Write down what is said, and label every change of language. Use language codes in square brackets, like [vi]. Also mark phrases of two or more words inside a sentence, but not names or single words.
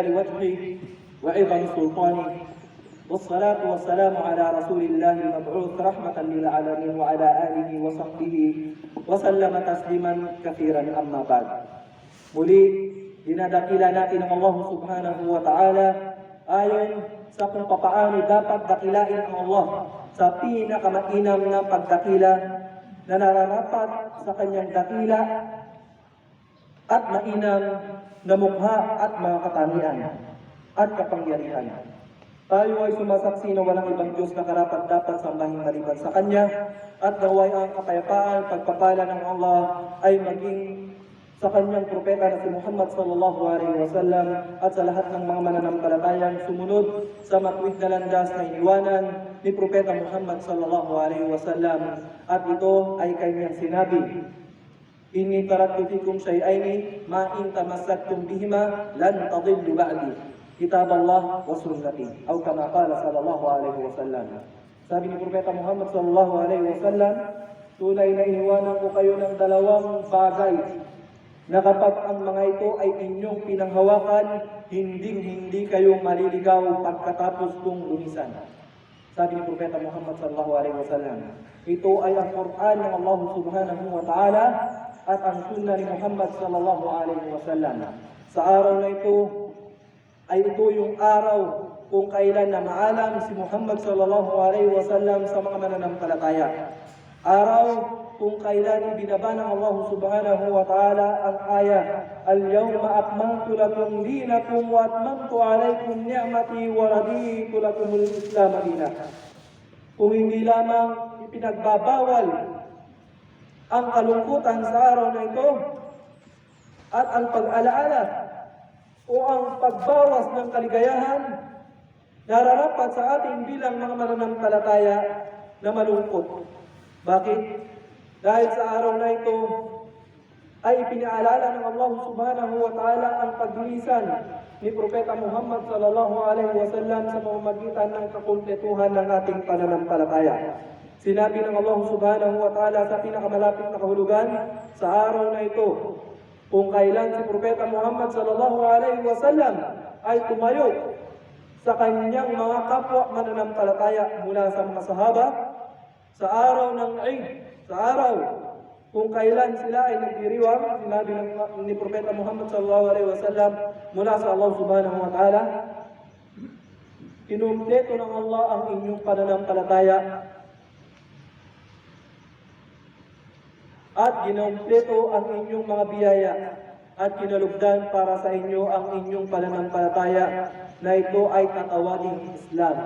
[ar] وجهه وعظم سلطانه والصلاة والسلام على رسول الله المبعوث رحمة للعالمين وعلى آله وصحبه وسلم تسليما كثيرا أما بعد. [tl] Muli, dinadakila natin ang Allah [ar] سبحانه وتعالى [tl] ayon sa kung papaano dapat dakilain ang Allah sa pinakamainam na pagdakila na nararapat sa kanyang dakila at mainam na mukha at mga katangian at kapangyarihan. Tayo ay sumasaksi na walang ibang Diyos na karapat-dapat sambahin maliban sa Kanya at naway ang kapayapaan, pagpapala ng Allah ay maging sa kanyang propeta na si Muhammad [ar] صلى الله عليه وسلم [tl] at sa lahat ng mga mananampalatayang sumunod sa matuwid na landas na iniwanan ni propeta Muhammad [ar] صلى الله عليه وسلم. [tl] At ito ay kanyang sinabi, [ar] إني تركت فيكم شيئين ما إن تمسكتم بهما لن تضلوا بعدي، كتاب الله وسنتي, o كما قال صلى الله عليه وسلم. [tl] Sabi ni propeta Muhammad [ar] صلى الله عليه وسلم, [tl] tunay na iniwanan ko kayo ng dalawang bagay na kapag ang mga ito ay inyong pinanghawakan, hindi kayo maliligaw pagkatapos kong lumisan. Sabi ni propeta Muhammad [ar] صلى الله عليه وسلم, [tl] ito ay ang Quran ng Allah [ar] سبحانه وتعالى [tl] at ang sunnah ni Muhammad [ar] صلى الله عليه وسلم. [tl] Sa araw na ito ay ito yung araw kung kailan na maalam si Muhammad [ar] صلى الله عليه وسلم [tl] sa mga mananampalataya. Araw kung kailan ibinaba ng Allah [ar] سبحانه وتعالى [tl] ang ayah, [ar] اليوم أكملت لكم دينكم وأتممت عليكم نعمتي ورضيت لكم الإسلام دينا. [tl] Kung hindi lamang ipinagbabawal ang kalungkutan sa araw na ito at ang pag-alaala o ang pagbawas ng kaligayahan, nararapat sa ating bilang mga mananampalataya na malungkot. Bakit? Dahil sa araw na ito ay ipinaalala ng Allah [ar] سبحانه وتعالى [tl] ang paglisan ni Propeta Muhammad [ar] صلى الله عليه وسلم [tl] sa pamamagitan ng kakumpletuhan ng ating pananampalataya. Sinabi ng Allah [ar] سبحانه وتعالى [tl] sa pinakamalapit na kahulugan sa araw na ito, kung kailan si Propeta Muhammad [ar] صلى الله عليه وسلم [tl] ay tumayo sa kanyang mga kapwa mananampalataya mula sa mga sahaba sa araw ng Eid, sa araw kung kailan sila ay nagdiriwang, sinabi ni Propeta Muhammad [ar] صلى الله عليه وسلم [tl] mula sa Allah [ar] سبحانه وتعالى, [tl] kinumpleto ng Allah ang inyong pananampalataya at kinumpleto ang inyong mga biyaya at kinalugdan para sa inyo ang inyong pananampalataya na ito ay tatawaging Islam.